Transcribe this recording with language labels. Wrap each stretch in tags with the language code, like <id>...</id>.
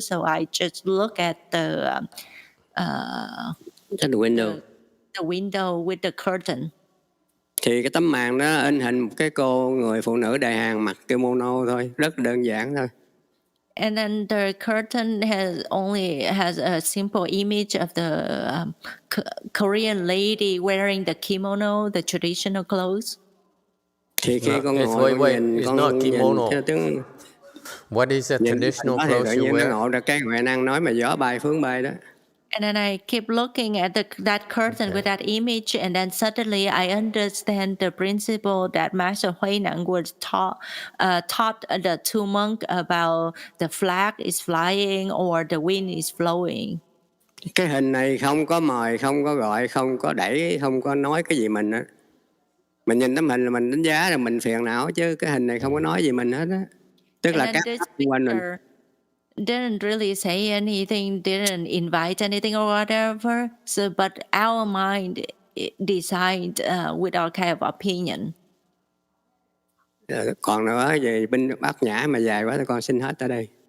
<en>So I just look at the window. The window with the curtain.</en> <vi>Thì cái tấm màn đó in hình một cái cô người phụ nữ Đại Hàn mặc kimono thôi, rất đơn giản thôi.</vi> <en>And then the curtain has a simple image of the Korean lady wearing the kimono, the traditional clothes.</en> <vi>Thì khi con ngồi con nhìn theo tiếng.</vi> <en>What is the traditional clothes you wear?</en> <vi>Nó ngộ ra cái huệ năng nói mà gió bay phướng bay đó.</vi> <en>And then I keep looking at that curtain with that image, and then suddenly I understand the principle that Master Huay Nang was taught the 2 monks about the flag is flying or the wind is blowing.</en> <vi>Cái hình này không có mời, không có gọi, không có đẩy, không có nói cái gì mình á. Mình nhìn tấm hình là mình đánh giá rồi mình phiền não, chứ cái hình này không có nói gì mình hết á. Tức là các quanh mình</vi> <en>didn't really say anything, didn't invite anything or whatever. So, but our mind decide with our kind of opinion.</en> <vi>Còn nữa về binh bát nhã mà dài quá thì con xin hết ở đây.</vi>